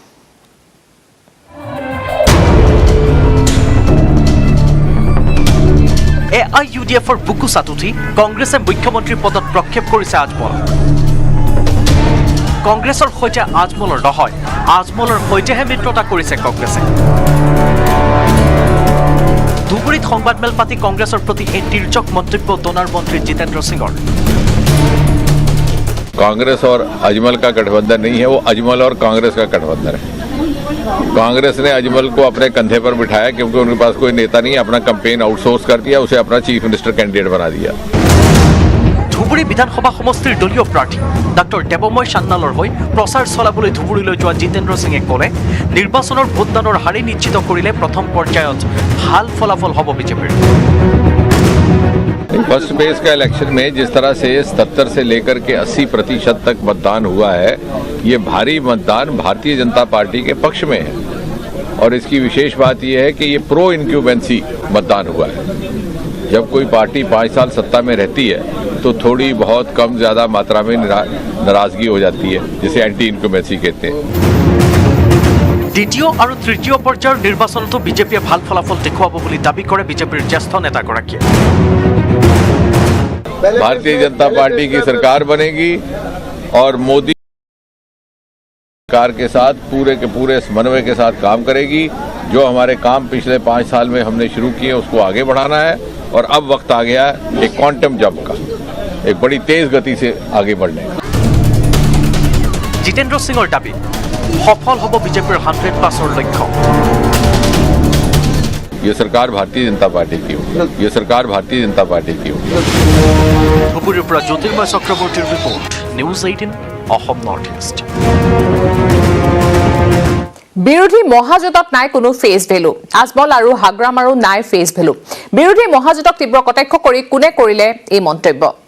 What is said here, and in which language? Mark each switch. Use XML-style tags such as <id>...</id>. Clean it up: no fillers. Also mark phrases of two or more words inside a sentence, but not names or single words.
<as>AIUDFৰ বুকু চাতুঠি কংগ্ৰেছে মুখ্যমন্ত্ৰী পদত প্ৰক্ষেপ কৰিছে আজমল কংগ্ৰেছৰ সৈতে আজমলৰ নহয় আজমলৰ সৈতেহে মিত্ৰতা কৰিছে কংগ্ৰেছে ধুবুৰীত সংবাদমেল পাতি কংগ্ৰেছৰ প্ৰতি এই তিৰ্যক মন্তব্য ডনাৰ মন্ত্ৰী জিতেন্দ্ৰ সিঙৰ</as> <hi>कांग्रेस और अजमल का गठबंधन नहीं है वो अजमल और कांग्रेस का गठबंधन है कांग्रेस ने अजमल को अपने कंधे पर बिठाया क्योंकि उनके पास कोई नेता नहीं अपना</hi> <en>campaign outsource</en> <hi>कर दिया उसे अपना</hi> <en>chief minister candidate</en> <hi>बना दिया</hi> <as>ধুবুৰী বিধানসভা সমষ্টিৰ দলীয় প্ৰাৰ্থী ডক্টৰ দেৱময় সান্যালৰ হৈ প্ৰচাৰ চলাবলৈ ধুবুৰীলৈ যোৱা জিতেন্দ্ৰ সিঙে ক'লে নিৰ্বাচনৰ ভোটদানৰ হাৰি নিশ্চিত কৰিলে প্ৰথম পৰ্যায়ত ভাল ফলাফল হ'ব বিজেপিৰ</as> <en>first phase</en> <hi>का इलेक्शन में जिस तरह से 77 से लेकर के 80% तक मतदान हुआ है ये भारी मतदान भारतीय जनता पार्टी के पक्ष में है और इसकी विशेष बात यह है कि ये</hi> <en>pro incumbency</en> <hi>मतदान हुआ है जब कोई पार्टी 5 साल सत्ता में रहती है तो थोड़ी बहुत कम ज्यादा मात्रा में नाराजगी हो जाती है जिसे</hi> <en>anti incumbency</en> <hi>कहते हैं</hi> <as>দ্বিতীয় আৰু তৃতীয় পৰ্যায়ৰ নিৰ্বাচনতো বিজেপিয়ে ভাল ফলাফল দেখুৱাব বুলি দাবী কৰে বিজেপিৰ জ্যেষ্ঠ নেতাগৰাকীয়ে</as> <hi>भारतीय जनता पार्टी की सरकार बनेगी और मोदी सरकार के साथ पूरे के पूरे समन्वय के साथ काम करेगी जो हमारे काम पिछले 5 साल में हमने शुरू किए उसको आगे बढ़ाना है और अब वक्त आ गया है एक</hi> <en>quantum jump</en> <hi>का एक बड़ी तेज गति से आगे बढ़ने का</hi> <as>জিতেন্দ্ৰ সিঙৰ দাবী সফল হ'ব বিজেপিৰ 100% লক্ষ্য</as> <hi>ये सरकार भारतीय जनता पार्टी की होगी ये सरकार भारतीय जनता पार्टी की होगी</hi> <as>ধুবুৰীৰ পৰা জ্যোতিৰ্ময় চক্ৰৱৰ্তীৰ ৰিপৰ্ট নিউজ 18 অসম নৰ্থ ইষ্ট বিৰোধী মহাজোঁটত নাই কোনো</as> <en>face value</en> <as>আজমল আৰু হাগ্ৰাম আৰু নাই</as> <en>face value</en> <as>বিৰোধী মহাজোঁটক তীব্ৰ কটাক্ষ কৰি কোনে কৰিলে এই মন্তব্য</as>